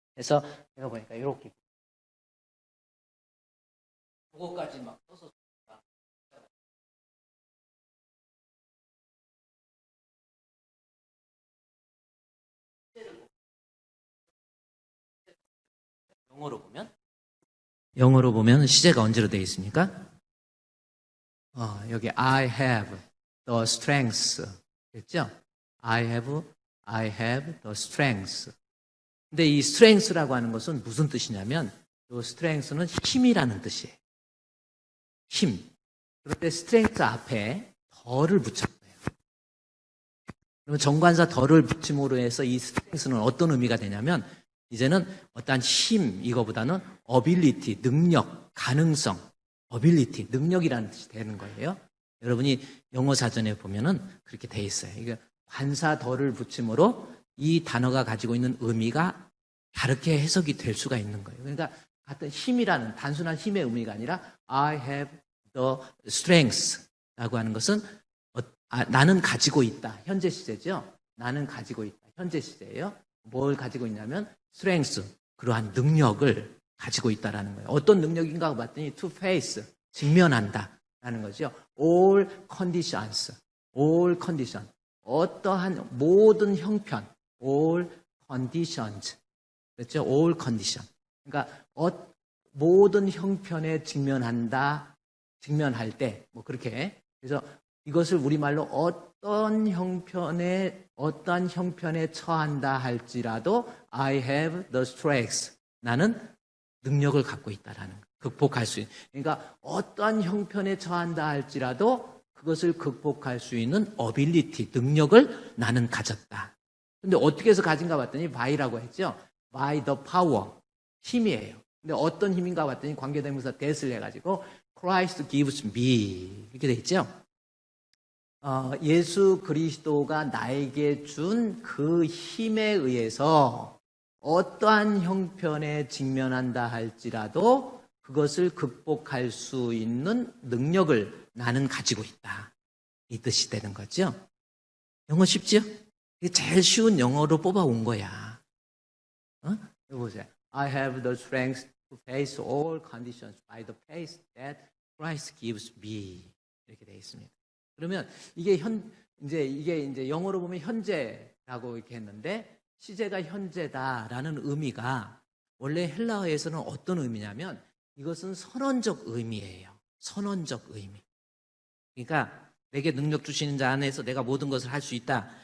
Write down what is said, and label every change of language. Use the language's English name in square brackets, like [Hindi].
[Korean] 그래서 제가 보니까 이렇게 그거까지 막 써서 영어로 보면 시제가 언제로 되어 있습니까? 여기 [English] I have the strength [Korean] 됐죠? [English] I have the strength. [Korean] 근데 이 strength라고 하는 것은 무슨 뜻이냐면 이 strength는 힘이라는 뜻이에요. 힘. 그런데 strength 앞에 덜을 붙였어요. 그러면 정관사 덜을 붙임으로 해서 이 strength는 어떤 의미가 되냐면 이제는 어떠한 힘 이거보다는 ability, 능력, 가능성, ability, 능력이라는 뜻이 되는 거예요. 여러분이 영어 사전에 보면은 그렇게 돼 있어요. 이게 관사 덜을 붙임으로 이 단어가 가지고 있는 의미가 다르게 해석이 될 수가 있는 거예요. 그러니까 같은 힘이라는 단순한 힘의 의미가 아니라 [English] I have the strength [Korean] 라고 하는 것은 나는 가지고 있다. 현재 시제죠. 나는 가지고 있다. 현재 시제예요. 뭘 가지고 있냐면 strength, 그러한 능력을 가지고 있다라는 거예요. 어떤 능력인가 봤더니 to face, 직면한다라는 거죠. [English] all conditions, all condition, [Korean] 어떠한 모든 형편, [English] all conditions, 그렇죠? all condition. [Korean] 그러니까 모든 형편에 직면한다, 직면할 때, 뭐 그렇게. 그래서 이것을 우리말로 어떠한 형편에 처한다 할지라도 [English] I have the strength. [Korean] 나는 능력을 갖고 있다라는 거. 극복할 수 있는. 그러니까 어떠한 형편에 처한다 할지라도 그것을 극복할 수 있는 ability, 능력을 나는 가졌다. 근데 어떻게 해서 가진가 봤더니 by라고 했죠. [English] by the power, [Korean] 힘이에요. 근데 어떤 힘인가 봤더니 관계대명사 that을 해가지고 [English] Christ gives me [Korean] 이렇게 돼 있죠. 예수 그리스도가 나에게 준 그 힘에 의해서 어떠한 형편에 직면한다 할지라도 그것을 극복할 수 있는 능력을 나는 가지고 있다. 이 뜻이 되는 거죠. 영어 쉽죠? 이게 제일 쉬운 영어로 뽑아온 거야. 이거 보세요. [English] I have the strength to face all conditions by the faith that Christ gives me. [Korean] 이렇게 되어 있습니다. 그러면 이게 이제 영어로 보면 현재라고 이렇게 했는데 시제가 현재다라는 의미가 원래 헬라어에서는 어떤 의미냐면 이것은 선언적 의미예요. 선언적 의미. 그러니까 내게 능력 주시는 자 안에서 내가 모든 것을 할 수 있다.